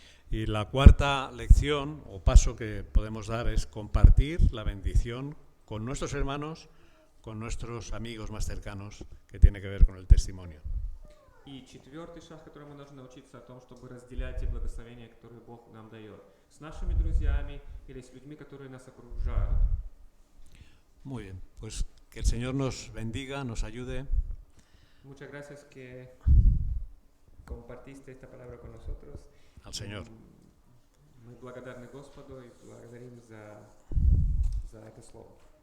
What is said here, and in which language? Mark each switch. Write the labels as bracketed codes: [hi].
[es] Y la cuarta lección o paso que podemos dar es compartir la bendición con nuestros hermanos, con nuestros amigos más cercanos, que tiene que ver con el testimonio. [ru] И четвертый шаг, который мы должны научиться, о том, чтобы разделять те благословения, которые Бог нам дает, с нашими друзьями или с людьми, которые нас окружают. [es] Muy bien, pues que el Señor nos bendiga, nos ayude. Muchas gracias que compartiste esta palabra con nosotros. Al Señor. [ru] Мы благодарны Господу и благодарим за это слово.